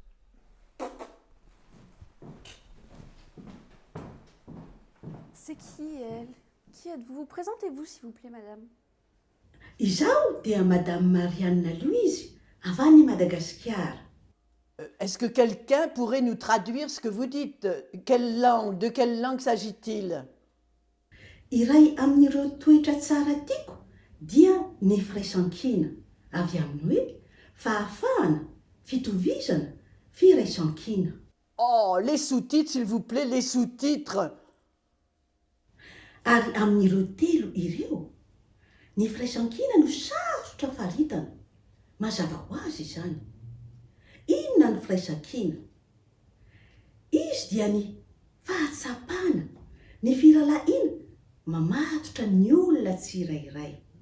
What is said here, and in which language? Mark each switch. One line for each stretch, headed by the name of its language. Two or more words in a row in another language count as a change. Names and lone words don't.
French: C'est qui, elle? Qui êtes-vous? Présentez-vous, s'il vous plaît, madame.
Malagasy: Izaho dia Madame Marianne Louise, avy any Madagascar.
French: Est-ce que quelqu'un pourrait nous traduire ce que vous dites? Quelle langue? De quelle langue s'agit-il?
Malagasy: Iray amin'ireo toetra tsara tiako dia ny firaisan-kina, avy amin'ny hoe fahafahana, fitovizana, firaisan-kina.
French: Oh, les sous-titres, s'il vous plaît, les sous-titres.
Malagasy: Ary amin'ireo telo ireo, ny firaisan-kina no sarotra faritana. Mazava ho azy izany. Inona ny firaisan-kina? Izy dia ny fahatsapana, ny firalahiana mamatotra ny olona tsirairay.